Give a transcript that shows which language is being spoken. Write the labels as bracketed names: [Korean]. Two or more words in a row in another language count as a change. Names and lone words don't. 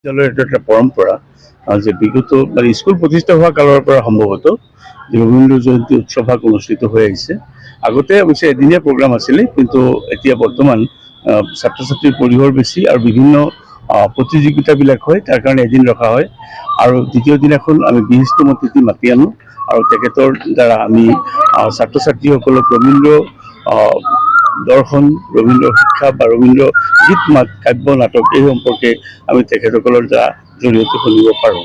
[Assamese] বিদ্যালয়ের এটা একটা পরম্পরা যে বিগত মানে স্কুল প্রতিষ্ঠা হওয়া কালৰ পৰা সম্ভৱত যে ৰবীন্দ্ৰ জয়ন্তী উৎসৱভাগ অনুষ্ঠিত হৈ আহিছে। আগতে অৱশ্যে এদিনীয়া প্ৰগ্ৰাম আছিলে, কিন্তু এতিয়া বৰ্তমান ছাত্ৰ ছাত্ৰীৰ পৰিসৰ বেছি আৰু বিভিন্ন প্ৰতিযোগিতাবিলাক হয়, তাৰ কাৰণে এদিন ৰখা হয়। আৰু দ্বিতীয় দিনাখন আমি বিশিষ্ট অতিথি মাতি আনো আৰু তেখেতৰ দ্বাৰা আমি ছাত্ৰ ছাত্ৰীসকলক ৰবীন্দ্ৰ দৰ্শন, ৰবীন্দ্ৰ শিক্ষা বা ৰবীন্দ্ৰ গীত মাত, কাব্য, নাটক এই সম্পৰ্কে আমি তেখেতসকলৰ দ্বাৰা জৰিয়তে শুনিব পাৰোঁ।